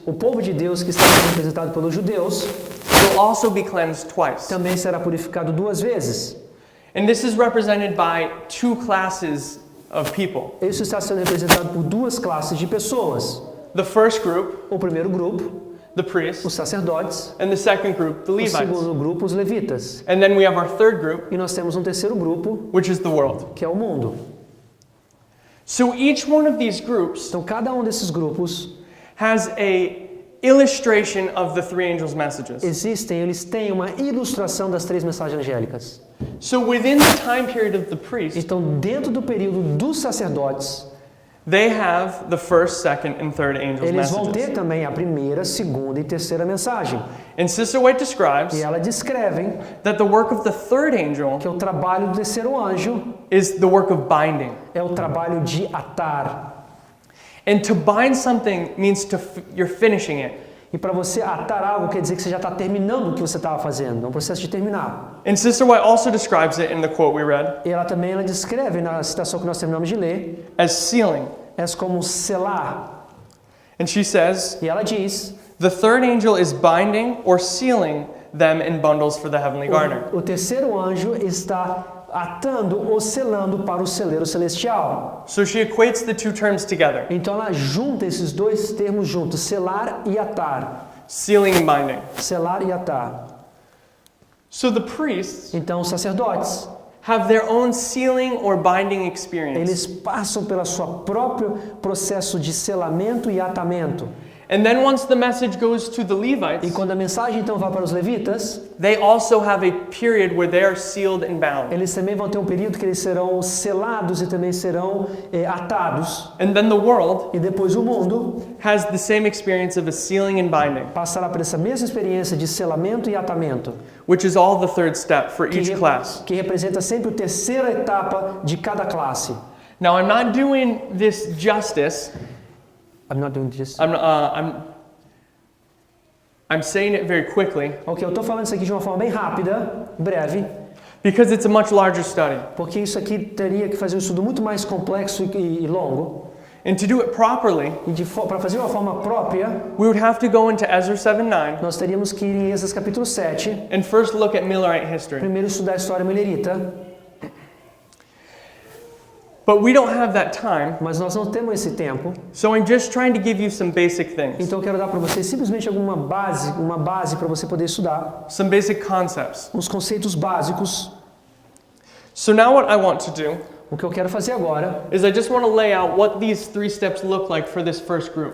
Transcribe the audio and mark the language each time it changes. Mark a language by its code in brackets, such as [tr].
[pt] o povo de Deus que está sendo representado pelos judeus [en] will also be cleansed twice. [pt] também será purificado 2 vezes. [en] And this is represented by two classes of people. [pt] Isso está sendo representado por duas classes de pessoas. [en] The first group, [pt] O primeiro grupo, [en] the priests, [pt] os sacerdotes. [en] and the second group, the [pt] O [en] Levites. [pt] segundo grupo, os levitas. [en] And then we have our third group, [pt] E nós temos um terceiro grupo, [en] which is the world. [pt] que é o mundo. [en] So each one of these groups [pt] Então, cada um desses grupos [en] has a illustration of the three angels' messages. [pt] eles têm uma ilustração das três mensagens angélicas. [en] So within the time period of the priest, [pt] Então, dentro do período dos sacerdotes, [en] they have the first, second, and third angels' [pt] eles vão ter [en] messages. [pt] também a primeira, segunda e terceira mensagem. [en] And Sister White describes [pt] E ela descreve [en] that the work of the third angel [pt] que o trabalho do terceiro anjo [en] is the work of binding. [pt] é o trabalho de atar. [en] And to bind something means you're finishing it. [pt] E para você atar algo quer dizer que você já está terminando o que você estava fazendo. É um processo de terminar. [en] And Sister White also describes it in the quote we read [pt] E ela descreve na citação que nós terminamos de ler, [en] as sealing. [pt] como selar. [en] And she says, [pt] E ela diz, [en] the third angel is binding or sealing them in bundles for the heavenly garner. [pt] o terceiro anjo está atando ou selando para o celeiro celestial. [en] So she equates the two terms together, [pt] Então ela junta esses dois termos juntos, selar e atar. [en] sealing and binding. [pt] Selar e atar. [en] So the priests [pt] Então os sacerdotes, [en] have their own sealing or binding experience. [pt] eles passam pela sua próprio processo de selamento e atamento. [en] And then once the message goes to the [pt] E [en] Levites, [pt] quando a mensagem então vai para os levitas, [en] they also have a period where they are sealed and bound. [pt] eles também vão ter um período que eles serão selados e também serão atados. [en] And then the world [pt] E depois o mundo [en] has the same experience of a sealing and binding, [pt] passará por essa mesma experiência de selamento e atamento, [en] which is all the third step for each class. [pt] que representa sempre a terceira etapa de cada classe. [en] Now, I'm not doing this justice. I'm not doing this. I'm saying it very quickly [pt] Ok, eu estou falando isso aqui de uma forma bem rápida, breve, [en] because it's a much larger study. [pt] porque isso aqui teria que fazer um estudo muito mais complexo e longo. [en] And to do it properly, [pt] E para fazer de uma forma própria, [en] we would have to go into Ezra 7:9 [pt] nós teríamos que ir em Esdras capítulo 7, [en] and first look at Millerite history. [pt] primeiro estudar a história milerita, [en] But we don't have that time, [pt] mas nós não temos esse tempo. [en] so I'm just trying to give you some basic things, [pt] Então eu quero dar para você simplesmente uma base para você poder estudar, [en] some basic concepts. [pt] os conceitos básicos. [en] So now what I want to do [pt] O que eu quero fazer agora, [en] is I just want to lay out what these three steps look like for this first group.